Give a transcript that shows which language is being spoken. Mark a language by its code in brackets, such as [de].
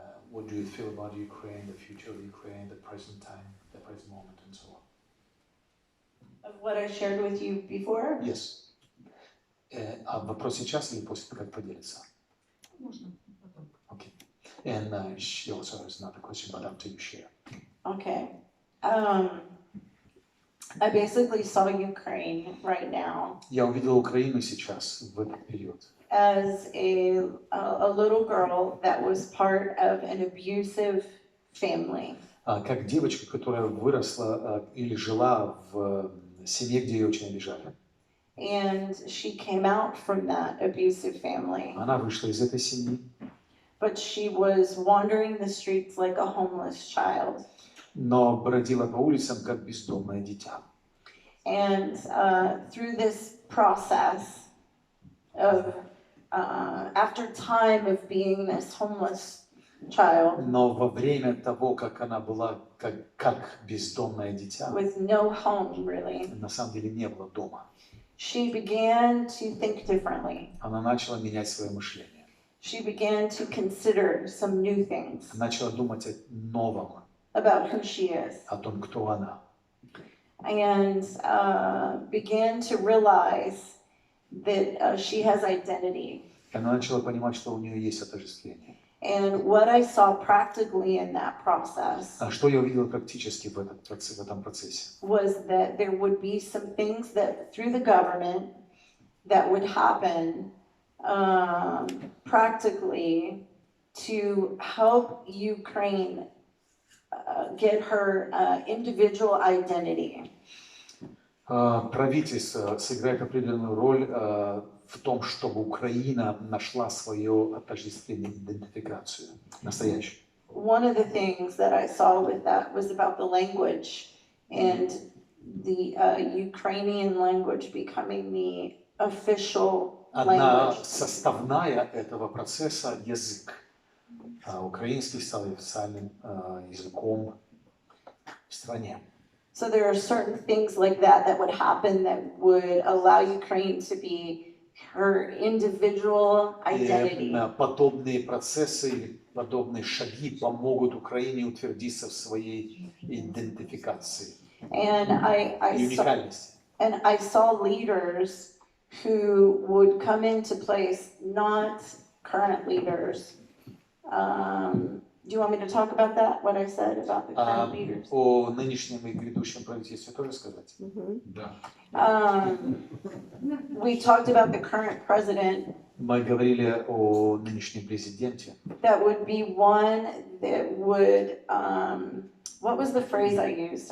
[en] what do you feel about Ukraine, the future of Ukraine, the present time, the present moment, and so on. Of what I shared with you before? Yes. [ru] А вопрос сейчас или после того, как поделится? Можно потом. [en] Okay. And she also has another question, but after you share. Okay. I basically saw Ukraine right now [ru] Я увидел Украину сейчас, в этот период, [en] as a little girl that was part of an abusive family. [ru] как девочка, которая выросла или жила в семье, где ее очень обижали. [en] And she came out from that abusive family. [ru] Она вышла из этой семьи, [en] But she was wandering the streets like a homeless child. [ru] но бродила по улицам, как бездомное дитя. [en] And through this process of, after time of being this homeless child, [ru] Но во время того, как она была как бездомное дитя, [en] with no home really, [ru] на самом деле не было дома. [en] she began to think differently. [ru] Она начала менять свое мышление. [en] She began to consider some new things [ru] Начала думать о новом, [en] about who she is, [ru] о том, кто она. [en] and began to realize that she has identity. [ru] Она начала понимать, что у нее есть отождествление. [en] And what I saw practically in that process [ru] А что я увидел практически в этом процессе? [en] was that there would be some things that through the government that would happen practically to help Ukraine get her individual identity. [ru] Правительство сыграет определенную роль в том, чтобы Украина нашла свое отождествление, идентификацию, настоящую. [en] One of the things that I saw with that was about the language and the Ukrainian language becoming the official [ru] Одна [en] language. [ru] составная этого процесса – язык. Украинский стал официальным языком в стране. [en] So there are certain things like that that would happen that would allow Ukraine to be her individual identity. [ru] Подобные процессы или подобные шаги помогут Украине утвердиться в своей идентификации [en] And [ru] и уникальности. [en] I saw leaders who would come into place, not current leaders. Do you want me to talk about that, what I said about the current leaders? [ru] О нынешнем и грядущем правительстве тоже сказать? Да. [en] We talked about the current president. [ru] Мы говорили о нынешнем президенте. [en] That would be one that would, what was the phrase I used?